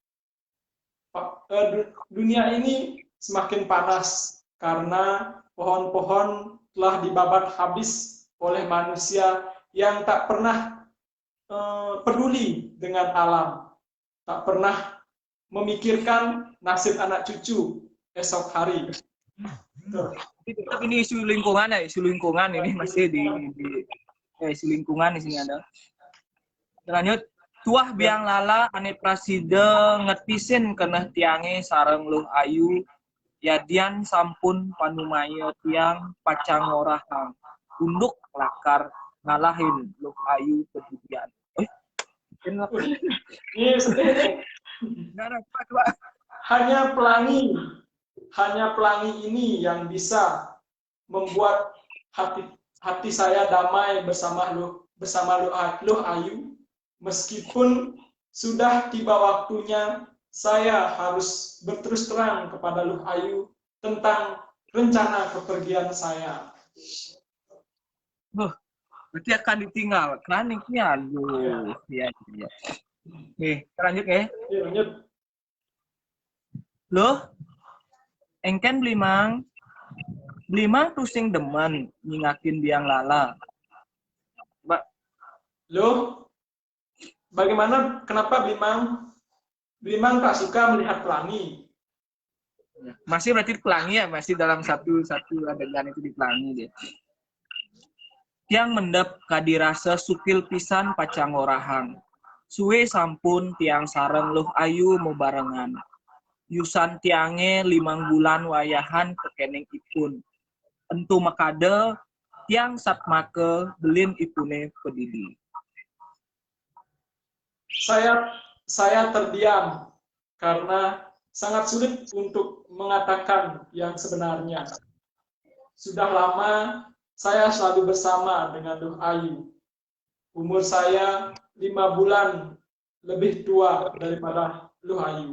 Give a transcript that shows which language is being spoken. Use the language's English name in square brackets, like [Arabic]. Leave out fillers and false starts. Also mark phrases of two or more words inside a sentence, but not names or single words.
[Indonesian] Dunia ini semakin panas karena pohon-pohon telah dibabat habis oleh manusia yang tak pernah peduli dengan alam, tak pernah memikirkan nasib anak cucu esok hari. Ini isu lingkungan ya, isu lingkungan ini masih di isu lingkungan di sini ada. Lanjut, [Balinese] tuah biang lala ane prasida ngetisin keneh tiange sareng luh ayu yadian sampun panumaya tiang pacang orahang unduk lakar ngalahin luh ayu kedudian. [Indonesian] Ini sedih. Hanya pelangi ini yang bisa membuat hati saya damai bersama Luh Ayu, meskipun sudah tiba waktunya saya harus berterus terang kepada Luh Ayu tentang rencana kepergian saya. Berarti akan ditinggal kroniknya, aduh, iya. Nih, lanjut ya. Lanjut. Loh, [Balinese] engken Blimang tusing demen nyingakin biang lala. [Indonesian] Mbak. Loh, bagaimana, kenapa Blimang tak suka melihat pelangi? Masih berarti pelangi ya, masih dalam satu adegan itu dipelangi dia. [Balinese] Tiang mendep kadirasa sukil pisan pacang orahang. Suwe sampun tiang sareng luh ayu mubarengan. Yusan tiange 5 bulan wayahan kekeneng ipun. Entu makade tiang satmake belin ipune pedidi. [Indonesian] Saya terdiam karena sangat sulit untuk mengatakan yang sebenarnya. Sudah lama saya selalu bersama dengan Luh Ayu. Umur saya 5 bulan lebih tua daripada Luh Ayu.